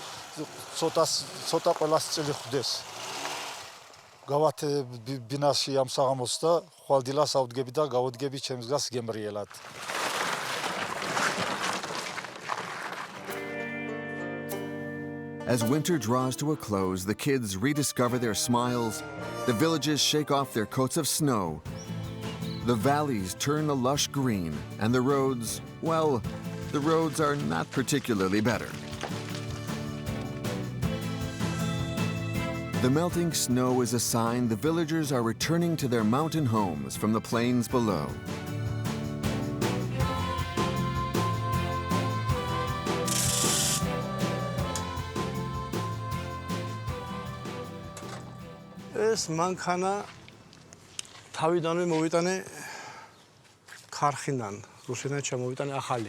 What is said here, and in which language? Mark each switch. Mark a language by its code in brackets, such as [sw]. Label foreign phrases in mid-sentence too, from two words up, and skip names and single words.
[ka] ცოტა ყველას წილი ხვდეს. გავათე ბინაში ამ საღამოს და ხვალდილას ავდგები და გავოდგები ჩემს გას გემრიელად. [en] As winter draws to a close, the kids rediscover their smiles, the villages shake off their coats of snow, the valleys turn a lush green, and the roads, well, the roads are not particularly better. The melting snow is a sign the villagers are returning to their mountain homes from the plains below. [ka] ეს მანქანა თავიდანვე მოვიტანე ქარხინან, რუსეთიდან ჩამოვიტანე ახალი.